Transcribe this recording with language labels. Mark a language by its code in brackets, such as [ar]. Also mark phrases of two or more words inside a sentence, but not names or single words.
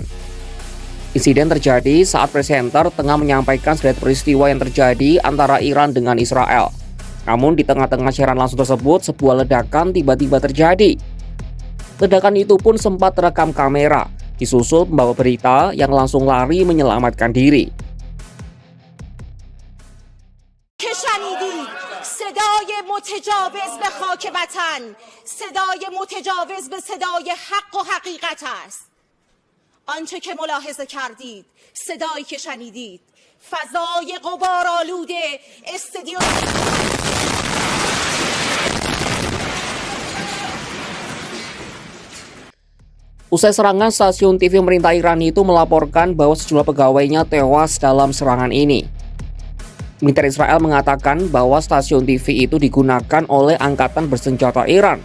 [id] Insiden terjadi saat presenter tengah menyampaikan sederet peristiwa yang terjadi antara Iran dengan Israel. Namun di tengah-tengah siaran langsung tersebut, sebuah ledakan tiba-tiba terjadi. Ledakan itu pun sempat terekam kamera, disusul pembawa berita yang langsung lari menyelamatkan diri. [fa] صدای متجاوز به خاک وطن، صدای متجاوز به صدای حق و حقیقت است. آنچه که ملاحظه کردید، صدایی که شنیدید، فضای غبارآلود استادیوم [id] Usai serangan, stasiun TV pemerintah Iran itu melaporkan bahwa sejumlah pegawainya tewas dalam serangan ini. Militer Israel mengatakan bahwa stasiun TV itu digunakan oleh angkatan bersenjata Iran.